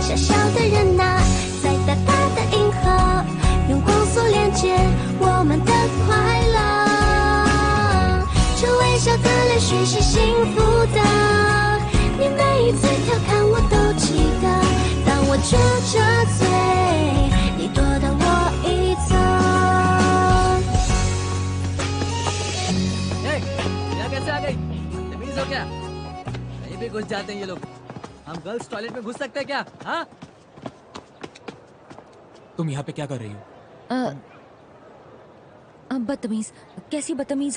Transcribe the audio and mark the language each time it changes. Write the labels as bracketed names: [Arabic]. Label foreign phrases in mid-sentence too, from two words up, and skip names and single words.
[Chinese] 小小的人啊，在大大的银河，用光速连接我们的快乐。笑的泪水是幸福的。你每一次调侃我都记得，当我撅着嘴，你躲到我一侧。 [Hindi] यहाँ कैसे आ गई? बदतमीज हो क्या? कहीं भी घुस जाते हैं ये लोग। हम [English] girls toilet [Hindi] में घुस सकते हैं क्या? हाँ? तुम यहाँ पे क्या कर रही हो? बदतमीज। कैसी बदतमीज हूँ?